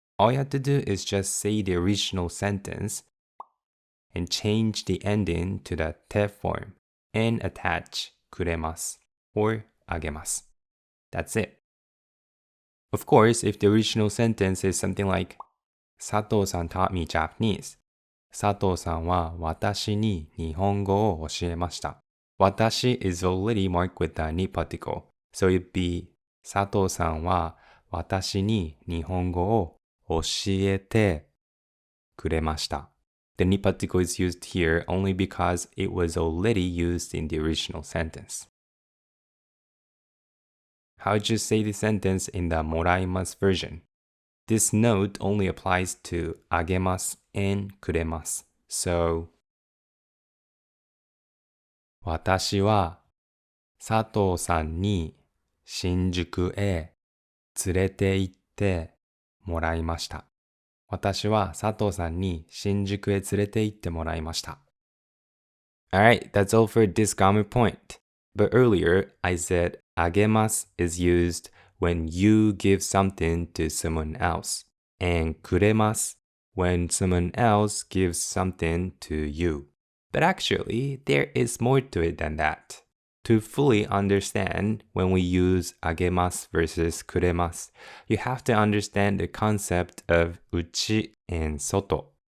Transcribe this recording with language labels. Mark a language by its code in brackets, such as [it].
[en] All you have to do is just say the original sentence and change the ending to the て form and attach くれます or あげます. That's it. Of course, if the original sentence is something like 佐藤さん taught me Japanese. [ja] 佐藤さんは私に日本語を教えました. [en] 私 is already marked with the に particle. So it'd be [ja] 佐藤さんは私に日本語を教えてくれました. [en] The に particle is used here only because it was already used in the original sentence. How would you say the sentence in the もらいます version? This note only applies to あげます and くれます. So, [ja] 私は佐藤さんに新宿へ連れて行ってもらいました. 私は佐藤さんに新宿へ連れて行ってもらいました. [en] Alright, that's all for this grammar point. But earlier, I said あげます is used when you give something to someone else, and くれます when someone else gives something to you. But actually, there is more to it than that. To fully understand when we use あげます versus くれます, you have to understand the concept of 内 and 外.